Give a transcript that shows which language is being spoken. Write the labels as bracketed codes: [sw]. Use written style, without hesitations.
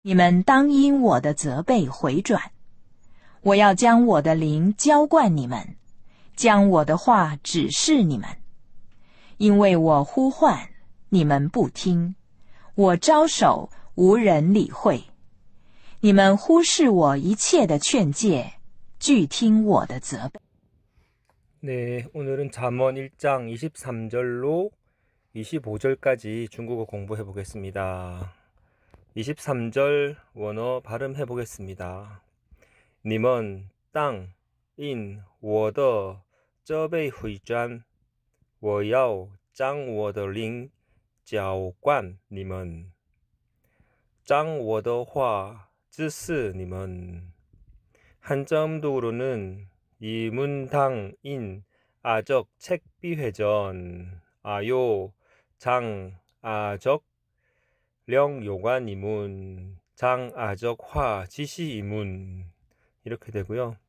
[zh] 你们当因我的责备回转，我要将我的灵浇灌你们，将我的话指示你们。因为我呼唤，你们不听；我招手，无人理会。你们忽视我一切的劝诫，拒听我的责备。 [ko] 네, 오늘은 잠언 1장 23절로 25절까지 중국어 공부해 보겠습니다. 23절 원어 발음해 보겠습니다. [zh] 你们当因我的责备回转，我要将我的灵浇灌你们，将我的话指示你们。 [ko] 한자음독으로는 이 문당인 아적 책비회전 아요 장 아적 령 요관 이문 장 아적 화 지시 이문 이렇게 되고요.